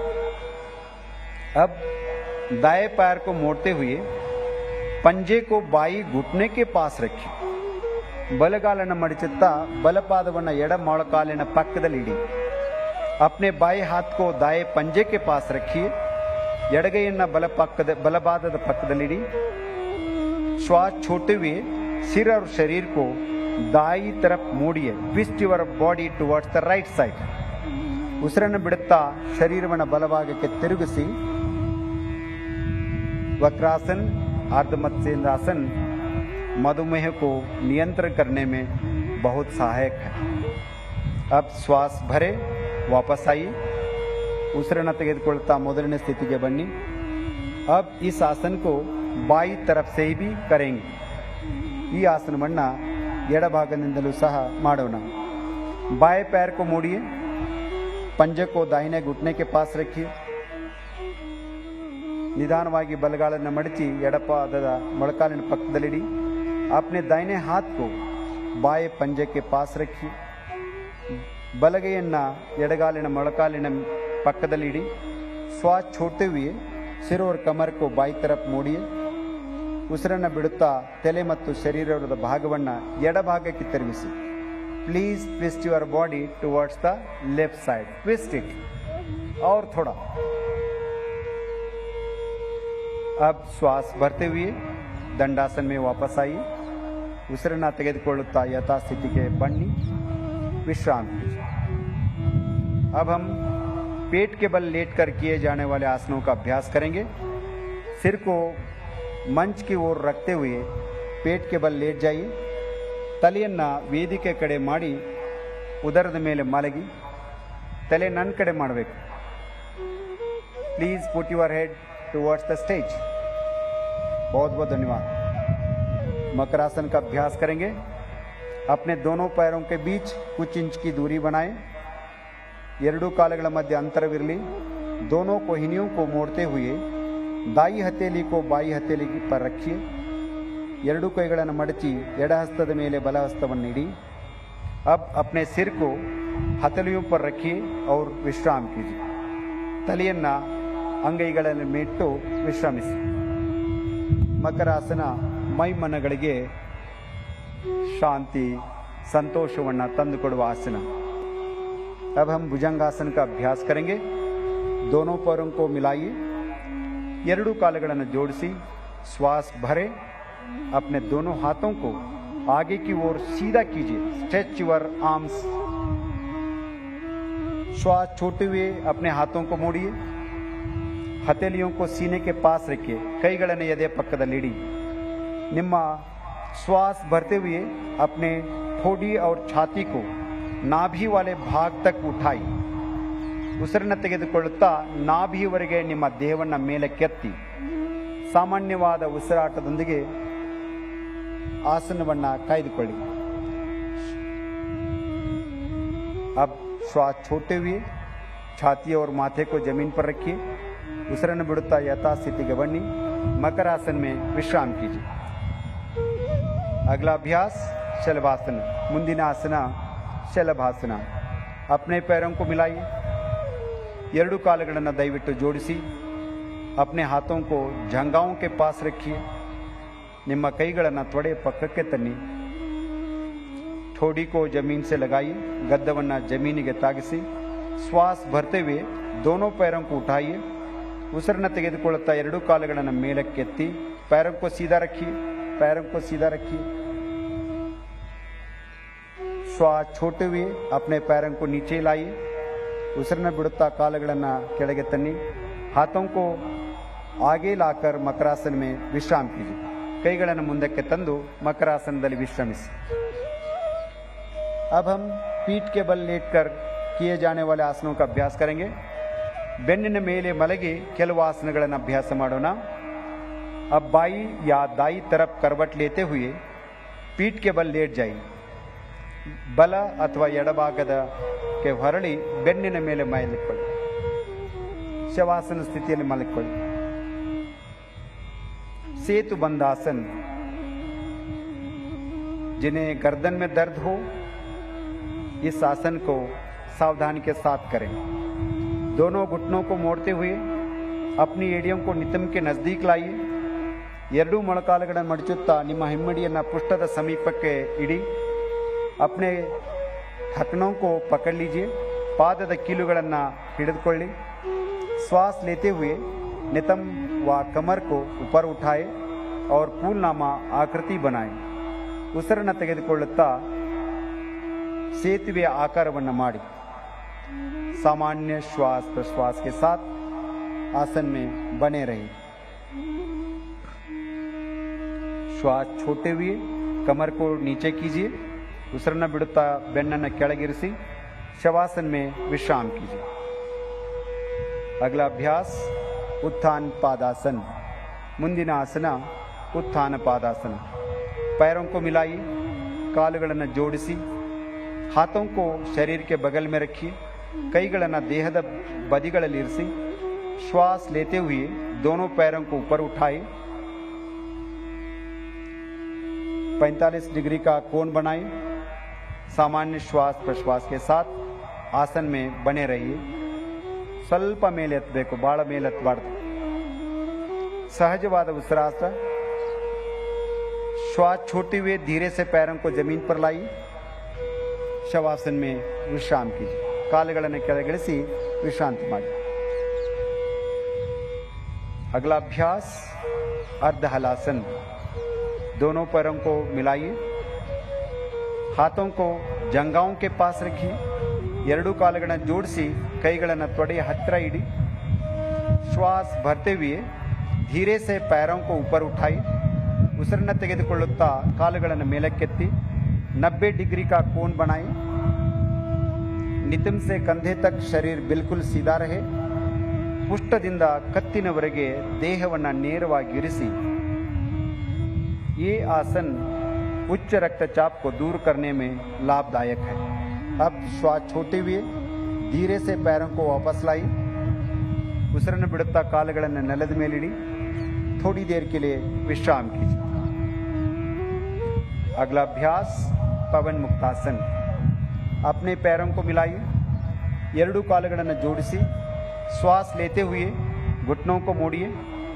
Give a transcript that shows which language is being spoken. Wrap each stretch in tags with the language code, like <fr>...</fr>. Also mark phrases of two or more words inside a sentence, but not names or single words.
<hi>अब दाएं पैर को मोड़ते हुए पंजे को बाई घुटने के पास रखी,</hi> <kn>ಬಲಗಾಲನ ಮಡಚುತ್ತಾ ಬಲಪಾದವನ್ನ ಎಡ ಮೊಳಕಾಲಿನ ಪಕ್ಕದಲ್ಲಿ</kn> <hi>अपने बाएं हाथ को दाएं पंजे के पास रखिए,</hi> <kn>ಎಡಗೈಯನ್ನ ಬಲಪಾದದ ಪಕ್ಕದಲ್ಲಿ</kn> <hi>श्वास छोड़ते हुए सिर और शरीर को दाई तरफ मोड़िए।</hi> <en>twist your body towards the right side.</en> <kn>ಉಸಿರನ್ನು ಬಿಡುತ್ತಾ ಶರೀರವನ್ನು ಬಲಭಾಗಕ್ಕೆ ತಿರುಗಿಸಿ</kn> <hi>वक्रासन अर्ध मत्स्येंद्रासन मधुमेह को नियंत्रण करने में बहुत सहायक है। अब श्वास भरे वापस आइए,</hi> <kn>उसिरನ್ನು ತೆಗೆದುಕೊಳ್ಳುತ್ತಾ ಮೊದಲನೇ ಸ್ಥಿತಿಗೆ ಬನ್ನಿ।</kn> <hi>अब इस आसन को बाई तरफ से भी करेंगे।</hi> <kn>ಈ ಆಸನವನ್ನು ಎಡಭಾಗದಿಂದಲೂ ಸಹ ಮಾಡೋಣ।</kn> <hi>बाएं पैर को मोड़िए, पंजे को दाहिने घुटने के पास रखिए,</hi> <kn>निदानವಾಗಿ ಬಲಗಾಲನ್ನು ಮಡಚಿ ಎಡಪಾದದ ಮೊಳಕಾಲಿನ ಪಕ್ಕದಲ್ಲಿಡಿ।</kn> <hi>अपने दाहिने हाथ को बाएं पंजे के पास रखिए,</hi> <kn>ಬಲಗೈಯನ್ನು ಎಡಗಾಲಿನ ಮೊಳಕಾಲಿನ ಪಕ್ಕದಲ್ಲಿಡಿ।</kn> <hi>श्वास छोड़ते हुए सिर और कमर को बाई तरफ मोड़िए।</hi> <kn>ಉಸಿರನ್ನು ಬಿಡುತ್ತಾ ತಲೆ ಮತ್ತು ಶರೀರದ ಭಾಗವನ್ನು ಎಡಭಾಗಕ್ಕೆ ತಿರುಗಿಸಿ।</kn> <en>please twist your body towards the left side. twist it</en> <hi>और थोड़ा। अब श्वास भरते हुए दंडासन में वापस आइए,</hi> <kn>ಉಸಿರನ್ನು ತೆಗೆದುಕೊಳ್ಳುತ್ತಾ ಯಥಾಸ್ಥಿತಿಗೆ ಬನ್ನಿ,</kn> <hi>विश्राम कीजिए। अब हम पेट के बल लेटकर किए जाने वाले आसनों का अभ्यास करेंगे। सिर को मंच की ओर रखते हुए पेट के बल लेट जाइए।</hi> <kn>ತಲೆಯನ್ನು ವೇದಿಕೆ ಕಡೆ ಮಾಡಿ ಉದರದ ಮೇಲೆ ಮಲಗಿ ತಲೆ ನನ್ನ ಕಡೆ ಮಾಡಬೇಕು।</kn> <en>please put your head towards the stage.</en> <hi>बहुत बहुत धन्यवाद। मकरासन का अभ्यास करेंगे। अपने दोनों पैरों के बीच कुछ इंच की दूरी बनाएं।</hi> <kn>ಎರಡೂ ಕಾಲುಗಳ ಮಧ್ಯೆ ಅಂತರವಿರಲಿ।</kn> <hi>दोनों कोहिनियों को मोड़ते हुए दाई हथेली को बाई हथेली पर रखिए।</hi> <kn>ಎರಡೂ ಕೈಗಳನ್ನು ಮಡಚಿ ಎಡ ಹಸ್ತದ ಮೇಲೆ ಬಲ ಹಸ್ತವನ್ನು ಇಡಿ।</kn> <hi>अब अपने सिर को हथेलियों पर रखिए और विश्राम कीजिए।</hi> <kn>ತಲೆಯನ್ನು ಅಂಗೈಗಳಲ್ಲಿ ಇಟ್ಟು ವಿಶ್ರಮಿಸಿ। ಮಕರಾಸನ ಮೈಮನಗಳಿಗೆ ಶಾಂತಿ ಸಂತೋಷವನ್ನು ತಂದುಕೊಡುವ ಆಸನ।</kn> <hi>अब हम भुजंगासन का अभ्यास करेंगे। दोनों पैरों को मिलाइए,</hi> <kn>ಎರಡೂ ಕಾಲುಗಳನ್ನು ಜೋಡಿಸಿ</kn> <hi>श्वास भरे। अपने दोनों हाथों को आगे की ओर सीधा कीजिए।</hi> <en>stretch your arms.</en> <hi>श्वास छोड़ते हुए अपने हाथों को मोड़िए, हथेलियों को सीने के पास रखिए,</hi> <kn>ಕೈಗಳನ್ನು ಎದೆ ಪಕ್ಕದಲ್ಲಿಡಿ।</kn> <hi>ನಿಮ್ಮ श्वास भरते हुए अपने ठोड़ी और छाती को नाभि वाले भाग तक उठाई।</hi> <kn>ಉಸಿರನ್ನು ತೆಗೆದುಕೊಳ್ಳುತ್ತಾ ನಾಭಿಯವರೆಗೆ ನಿಮ್ಮ ದೇಹವನ್ನು ಮೇಲಕ್ಕೆತ್ತಿ ಸಾಮಾನ್ಯವಾದ ಉಸಿರಾಟದೊಂದಿಗೆ ಆಸನವನ್ನ ಕಾಯ್ದುಕೊಳ್ಳಿ।</kn> <hi>अब श्वास छोड़ते हुए छाती और माथे को जमीन पर रखिए,</hi> <kn>ಉಸಿರನ್ನು ಬಿಡುತ್ತಾ ಯಥಾಸ್ಥಿತಿಗೆ ಬನ್ನಿ,</kn> <hi>मकरासन में विश्राम कीजिए। अगला अभ्यास शलभासन।</hi> <kn>ಮುಂದಿನ ಆಸನ ಶಲಭಾಸನ।</kn> <hi>अपने पैरों को मिलाइए,</hi> <kn>ಎರಡೂ ಕಾಲುಗಳನ್ನು ದಯವಿಟ್ಟು ಜೋಡಿಸಿ।</kn> <hi>अपने हाथों को जंघाओं के पास रखिए,</hi> <kn>ನಿಮ್ಮ ಕೈಗಳನ್ನು ತೊಡೆ ಪಕ್ಕಕ್ಕೆ ತನ್ನಿ।</kn> <hi>ठोड़ी को जमीन से लगाइए,</hi> <kn>ಗದ್ದವನ್ನು ಜಮೀನಿಗೆ ತಾಗಿಸಿ।</kn> <hi>श्वास भरते हुए दोनों पैरों को उठाइए,</hi> <kn>ಉಸಿರನ್ನು ತೆಗೆದುಕೊಳ್ಳುತ್ತಾ ಎರಡೂ ಕಾಲುಗಳನ್ನು ಮೇಲಕ್ಕೆತ್ತಿ।</kn> <hi>पैरों को सीधा रखिए, पैरों को सीधा रखिए। श्वास छोड़ते हुए अपने पैरों को नीचे लाइए,</hi> <kn>ಉಸಿರನ್ನು ಬಿಡುತ್ತಾ ಕಾಲುಗಳನ್ನು ಕೆಳಗೆ ತನ್ನಿ।</kn> <hi>हाथों को आगे लाकर मकरासन में विश्राम कीजिए।</hi> <kn>ಕೈಗಳನ್ನು ಮುಂದಕ್ಕೆ ತಂದು ಮಕರಾಸನದಲ್ಲಿ ವಿಶ್ರಮಿಸಿ।</kn> <hi>अब हम पीठ के बल लेटकर किए जाने वाले आसनों का अभ्यास करेंगे।</hi> <kn>ಬೆನ್ನಿನ ಮೇಲೆ ಮಲಗಿ ಕೆಲವು ಆಸನಗಳನ್ನು ಅಭ್ಯಾಸ ಮಾಡೋಣ।</kn> <hi>अब बाई या दाई तरफ करवट लेते हुए ಪೀಠ್ के बल लेट जाइए</hi> <kn>ಬಲ ಅಥವಾ ಎಡಭಾಗದ ಕೆ ಹೊರಳಿ ಬೆನ್ನಿನ ಮೇಲೆ ಮಲಗಿಕೊಳ್ಳಿ ಶವಾಸನ ಸ್ಥಿತಿಯಲ್ಲಿ ಮಲಗಿಕೊಳ್ಳಿ</kn> <hi>सेतु बंधासन जिन्हें गर्दन में दर्द हो इस आसन को सावधानी के साथ करें दोनों घुटनों को मोड़ते हुए अपनी एडियम को नितंब के नजदीक लाइए</hi> <kn>ಎರಡೂ ಮೊಳಕಾಲುಗಳನ್ನು ಮಡಚುತ್ತಾ ನಿಮ್ಮ ಹಿಮ್ಮಡಿಯನ್ನು ಪೃಷ್ಠದ ಸಮೀಪಕ್ಕೆ ಇಡಿ</kn> <hi>अपने ढकनों को पकड़ लीजिए</hi> <kn>ಪಾದದ ಕೀಲುಗಳನ್ನು ಹಿಡಿದುಕೊಳ್ಳಿ</kn> <hi>श्वास लेते हुए नितंब व कमर को ऊपर उठाए और फूलनामा आकृति बनाए</hi> <kn>ಉಸಿರನ್ನು ತೆಗೆದುಕೊಳ್ಳುತ್ತಾ ಸೇತುವೆಯ ಆಕಾರವನ್ನು ಮಾಡಿ</kn> <hi>सामान्य श्वास प्रश्वास के साथ आसन में बने रहिए श्वास छोड़ते हुए कमर को नीचे कीजिए</hi> <kn>ಉಸಿರನ್ನು ಬಿಡುತ್ತಾ ಬೆನ್ನನ್ನು ಕೆಳಗಿರಿಸಿ</kn> <hi>शवासन में विश्राम कीजिए अगला अभ्यास उत्थान पादासन</hi> <kn>ಮುಂದಿನ ಆಸನ</kn> <hi>उत्थान पादासन पैरों को मिलाइए</hi> <kn>ಕಾಲುಗಳನ್ನು ಜೋಡಿಸಿ</kn> <hi>हाथों को शरीर के बगल में रखिए</hi> <kn>ಕೈಗಳನ್ನು ದೇಹದ ಬದಿಗಳಲ್ಲಿ ಇರಿಸಿ</kn> <hi>श्वास लेते हुए दोनों पैरों को ऊपर उठाए 45 डिग्री का कोण बनाए सामान्य श्वास प्रश्वास के साथ आसन में बने रहिए</hi> <kn>ಸ್ವಲ್ಪ ಮೇಲೆ ಎತ್ತಬೇಕು ಭಾಳ ಮೇಲೆ ಎತ್ತಬಾರ್ದು ಸಹಜವಾದ ಉಸಿರಾಸ</kn> <hi>श्वास छोड़ते हुए धीरे से पैरों को जमीन पर लाइए शवासन में विश्राम कीजिए</hi> <kn>ಕಾಲುಗಳನ್ನು ಕೆಳಗಿಳಿಸಿ ವಿಶ್ರಾಂತಿ ಮಾಡಿ</kn> <hi>अगला अभ्यास अर्ध हलासन दोनों पैरों को मिलाइए हाथों को जंघाओं के पास रखिए</hi> <kn>ಎರಡೂ ಕಾಲುಗಳನ್ನು ಜೋಡಿಸಿ ಕೈಗಳನ್ನು ತೊಡೆಯ ಹತ್ತಿರ ಇಡಿ</kn> <hi>श्वास भरते हुए धीरे से पैरों को ऊपर उठाई</hi> <kn>ಉಸಿರನ್ನು ತೆಗೆದುಕೊಳ್ಳುತ್ತಾ ಕಾಲುಗಳನ್ನು ಮೇಲಕ್ಕೆತ್ತಿ</kn> <hi>90 डिग्री का कोण बनाए नितंब से कंधे तक शरीर बिल्कुल सीधा रहे</hi> <kn>ಪುಷ್ಟದಿಂದ ಕತ್ತಿನವರೆಗೆ ದೇಹವನ್ನು ನೇರವಾಗಿ ಇರಿಸಿ</kn> <hi>ये आसन उच्च रक्तचाप को दूर करने में लाभदायक है अब श्वास छोड़ते हुए धीरे से पैरों को वापस लाई</hi> <kn>ಉಸಿರನ್ನು ಬಿಡುತ್ತಾ ಕಾಲುಗಳನ್ನು ನೆಲದ ಮೇಲಿಡಿ</kn> <hi>थोड़ी देर के लिए विश्राम कीजिए अगला अभ्यास पवन मुक्तासन अपने पैरों को मिलाइए</hi> <kn>ಎರಡೂ ಕಾಲುಗಳನ್ನು ಜೋಡಿಸಿ</kn> <hi>श्वास लेते हुए घुटनों को मोड़िए</hi>